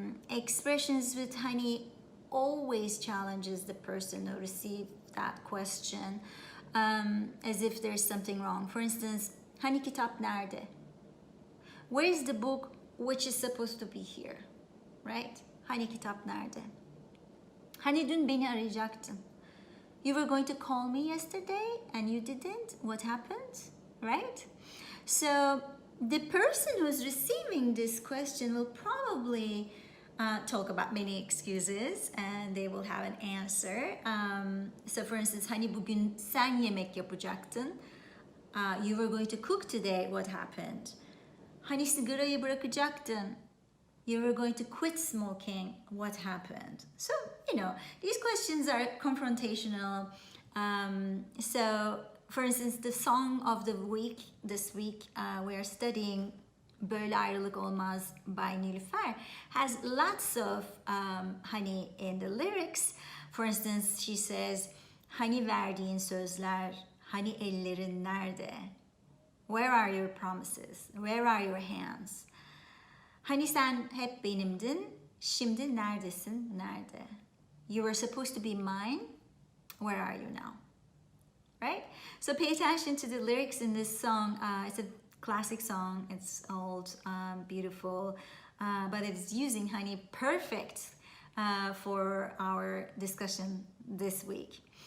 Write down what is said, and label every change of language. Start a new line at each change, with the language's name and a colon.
English: Expressions with hani always challenges the person who received that question, as if there's something wrong. For instance,
Turkish: hani kitap nerede?
English: Where is the book which is supposed to be here, right?
Turkish: Hani kitap nerede? Hani dün beni arayacaktın.
English: You were going to call me yesterday and you didn't. What happened? Right? So the person who's receiving this question will probably talk about many excuses and they will have an answer. So for instance,
Turkish: hani bugün sen yemek yapacaktın.
English: You were going to cook today. What happened?
Turkish: Hani sigarayı bırakacaktın.
English: You were going to quit smoking. What happened? So, you know, these questions are confrontational. So for instance, the song of the week this week we are studying Böyle Ayrılık Olmaz by Nilüfer has lots of hani in the lyrics. For instance, she says,
Turkish: hani verdiğin sözler, hani ellerin nerede?
English: Where are your promises? Where are your hands?
Turkish: Hani sen hep benimdin, şimdi neredesin, nerede?
English: You were supposed to be mine, where are you now? Right? So pay attention to the lyrics in this song. It's a classic song, it's old, beautiful, but it's using hani perfect for our discussion this week.